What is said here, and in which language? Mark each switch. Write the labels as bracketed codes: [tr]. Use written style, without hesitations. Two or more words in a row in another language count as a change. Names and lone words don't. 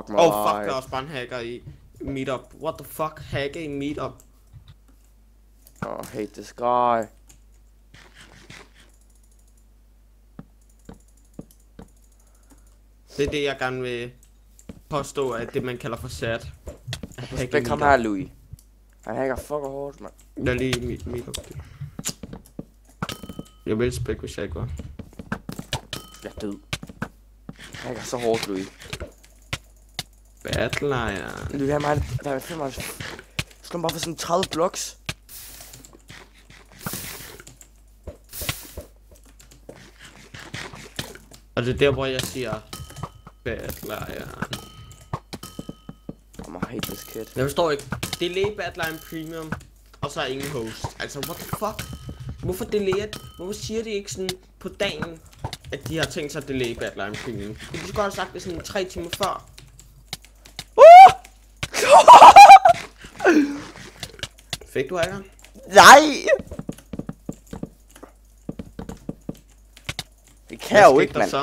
[da] Fuck mig. Fuck, der er også bare en hacker i Meetup. [en] What the fuck, [da] hacker i Meetup? [en] Hate this guy. [da] Det er det, jeg gerne vil påstå, at det man kalder for sat. Respekt ham her, Louis. Han hacker fucker hårdt, mand. Jeg er lige i Meetup. Jeg vil spække, hvis jeg ikke var. Jeg er død. Han hacker så hårdt, Louis. Battler. Louis, der er 95. Skal man bare få sådan 30 blocks? Og det er der, hvor jeg siger Battler. [en] I hate this kid. [da] Jeg forstår ikke. Delay Battleline Premium, og så er ingen host. Altså, [en] what the fuck? [da] Hvorfor siger de ikke sådan på dagen, at de har tænkt sig at delay Battleline Premium? De skulle godt have sagt det sådan 3 timer før. Fik du hacker? Nej! Det kan jeg jo ikke, mand.